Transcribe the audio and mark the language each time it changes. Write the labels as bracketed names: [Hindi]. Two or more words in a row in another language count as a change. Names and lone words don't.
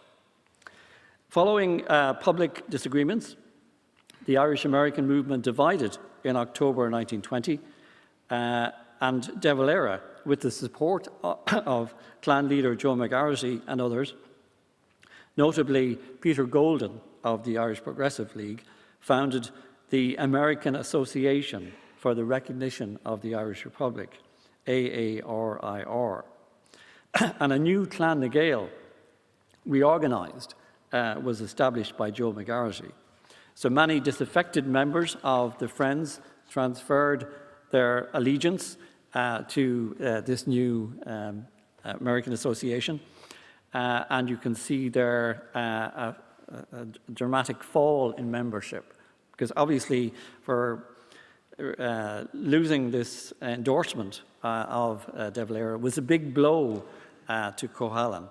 [English] Following public disagreements, the Irish-American movement divided in October 1920, and De Valera, with the support of clan leader Joe McGarrity and others, notably Peter Golden of the Irish Progressive League, founded the American Association for the Recognition of the Irish Republic, AARIR. And a new Clan na Gael, reorganised, was established by Joe McGarrity. So many disaffected members of the Friends transferred their allegiance to this new American Association. And you can see there a dramatic fall in membership, because obviously for losing this endorsement of De Valera was a big blow to Cohalan.